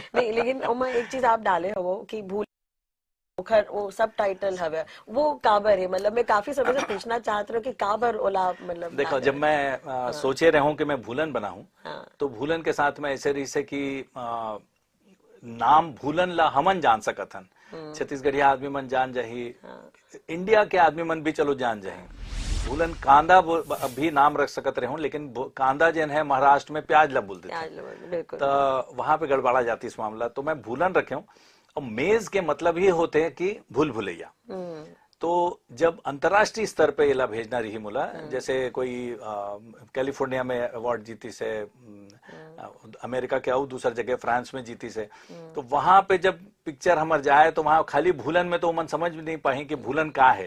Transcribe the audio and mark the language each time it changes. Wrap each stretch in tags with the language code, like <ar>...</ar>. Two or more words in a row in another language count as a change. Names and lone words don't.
<hne>नहीं लेकिन उमा एक चीज आप डाले हो कि भूल वो सब टाइटल हवे वो काबर है, मतलब मैं काफी समय से पूछना चाहती हूँ कि काबर ओला, मतलब देखो जब मैं सोचे रहा हूँ कि मैं भूलन बनाऊं, तो भूलन के साथ में ऐसे रही से कि नाम भूलन ला हमन जान सकत हन, छत्तीसगढ़िया आदमी मन जान जाही, इंडिया के आदमी मन भी चलो जान जाही। भूलन कांदा अभी नाम रख सकत रहे हूँ, लेकिन कांदा जन है महाराष्ट्र में प्याज ला बोलते थे, तो वहां पे गड़बड़ा जाती इस मामला। तो मैं भूलन रखे हूँ। और मेज के मतलब ही होते हैं कि भूल भुलैया। तो जब अंतर्राष्ट्रीय स्तर पे इला भेजना रही मुला, जैसे कोई कैलिफोर्निया में अवार्ड जीती से, अमेरिका के और दूसर जगह फ्रांस में जीती से, तो वहां पे जब पिक्चर हमार जाए तो वहां खाली भूलन में तो मन समझ भी नहीं पाए कि भूलन का है।</hne>